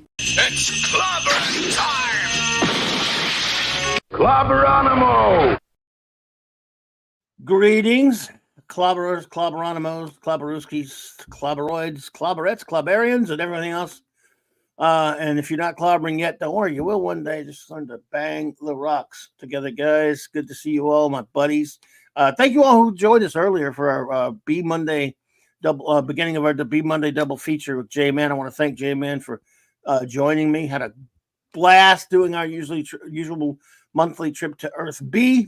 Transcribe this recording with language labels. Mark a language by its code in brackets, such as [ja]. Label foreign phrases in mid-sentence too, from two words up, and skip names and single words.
[en] It's clobbering time! Clobberonimo! Greetings, clobberers, clobberonimos, clobberooskies, clobberoids, clobberettes, clobberians, and everything else. And if you're not clobbering yet, don't worry, you will one day. Just learn to bang the rocks together, guys. Good to see you all, my buddies. Thank you all who joined us earlier for our B Monday double, beginning of our B Monday double feature with J-Man. I want to thank J-Man for joining me. Had a blast doing our usual monthly trip to Earth B.